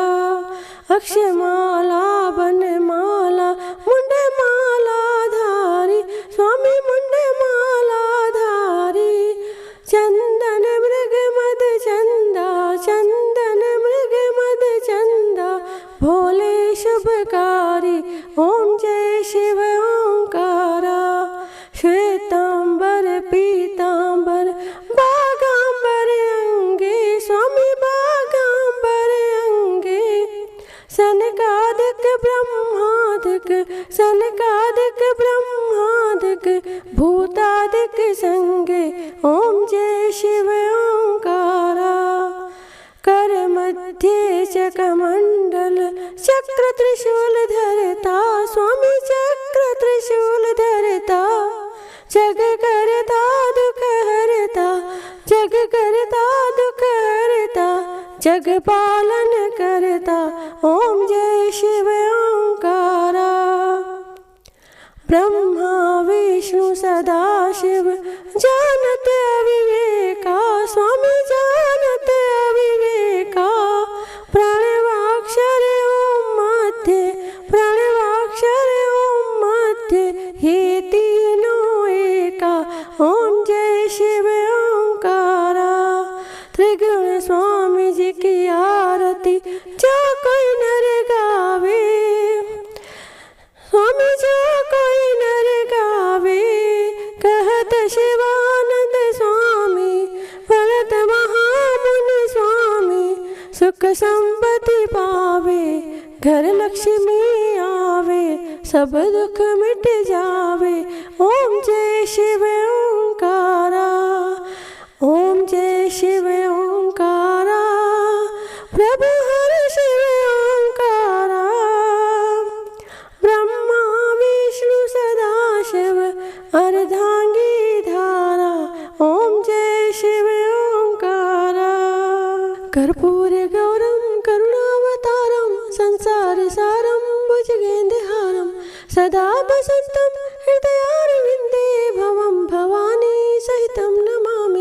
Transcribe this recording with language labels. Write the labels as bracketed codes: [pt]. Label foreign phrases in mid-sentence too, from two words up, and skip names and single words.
[hi] अक्षमाला बनमाला मुंड माला धारी स्वामी मुंड माला धारी। चंदन मृग मद चंदा चंदन मृग मद चंदा भोले शुभकारी ओम जय शिव ओंकारा। श्वेतांबर पीतांबर बागांबर अंगे स्वामी बागांबर अंगे। सनकादिक ब्रह्मादिक सनकादिक ब्रह्मादिक भूतादिक संगे ओम जय शिव ओंकारा। कर मध्य चकमंडल चक्र त्रिशूल धरता स्वामी चक्र त्रिशूल धरता। जग करता दुख हरता जग करता दुख हरता जग पालन करता ओम जय शिव ओंकारा। ब्रह्मा विष्णु सदा शिव जानत अविवेका स्वामी जानत अविवेका। प्रणवाक्षर ओम मध्य प्रणवाक्षर ओम मध्य हे तीनों एका ओम जय शिव ओंकारा। त्रिगुण स्वामी जी की आरती जो कोई नर गावे स्वामी जो कोई नर गावे। कहत शिवानंद स्वामी भरत महामुनि स्वामी सुख संपत्ति पावे। घर लक्ष्मी आवे सब दुख मिट जावे ओम जय शिव ओंकारा। ओम जय शिव ओंकारा प्रभु हर शिव ओंकारा। ब्रह्मा विष्णु सदा शिव अर्धांगी धारा ओम जय शिव ओंकारा। [sa] कर्पूर गौरम करुणावतारम संसार सारम भुजगेन्द्रहारम सदा वसंतम हृदयारविंदे भवम भवानी सहितं नमामि।